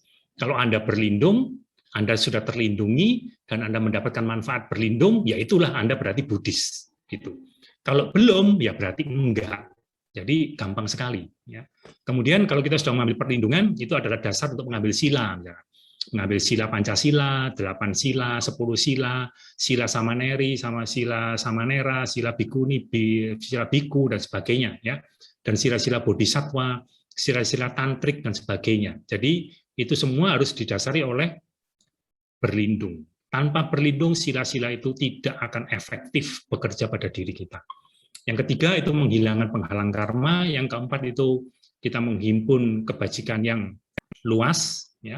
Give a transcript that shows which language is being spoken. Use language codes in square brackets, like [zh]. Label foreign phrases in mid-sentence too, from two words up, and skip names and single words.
[id] Kalau Anda berlindung, Anda sudah terlindungi dan Anda mendapatkan manfaat berlindung, ya itulah Anda berarti Buddhis gitu. Kalau belum, ya berarti enggak. Jadi gampang sekali ya. Kemudian kalau kita sudah mengambil perlindungan, itu adalah dasar untuk mengambil sila ya. Mengambil sila Pancasila, 8 sila, 10 sila, sila Samaneri, sama sila Samanera, sila Bhikkhuni, sila Bhikkhu dan sebagainya ya. Dan sila-sila Bodhisattva, sila-sila Tantrik dan sebagainya. Jadi itu semua harus didasari oleh berlindung. Tanpa berlindung sila-sila itu tidak akan efektif bekerja pada diri kita. Yang ketiga itu menghilangkan penghalang karma, yang keempat itu kita menghimpun kebajikan yang luas ya.